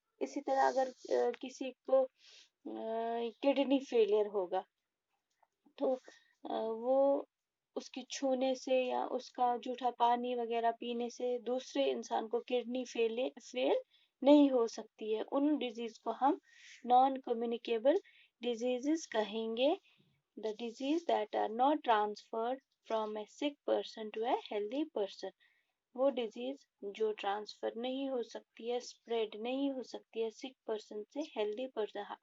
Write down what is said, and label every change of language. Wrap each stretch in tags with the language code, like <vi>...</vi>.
<ur>اسی طرح اگر کسی کو کڈنی فیلئر ہوگا تو وہ اس کی چھونے سے یا اس کا جھوٹا پانی وغیرہ پینے سے دوسرے انسان کو کڈنی فیل نہیں ہو سکتی ہے، ان ڈیزیز کو ہم نان کمیونیکیبل ڈیزیزز کہیں گے.</ur> <en>The disease that are not transferred from a sick person to a healthy person.</en> <ur>وہ ڈیزیز جو ٹرانسفر نہیں ہو سکتی ہے، اسپریڈ نہیں ہو سکتی ہے سک پرسن سے ہیلدی پرسن.</ur>